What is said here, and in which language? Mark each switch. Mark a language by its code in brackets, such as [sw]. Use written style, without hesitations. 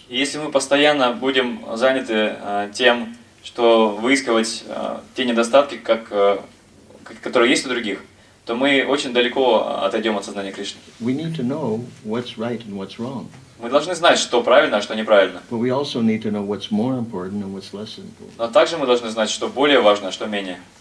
[ru] И если мы постоянно будем заняты тем, что выискивать те недостатки, которые есть у других, то мы очень далеко отойдем от сознания Кришны. [en] We need to know what's right and what's wrong. [ru] Мы должны знать, что правильно, а что неправильно. [en] But we also need to know what's more important and what's less important. [ru] Но также мы должны знать, что более важно, а что менее.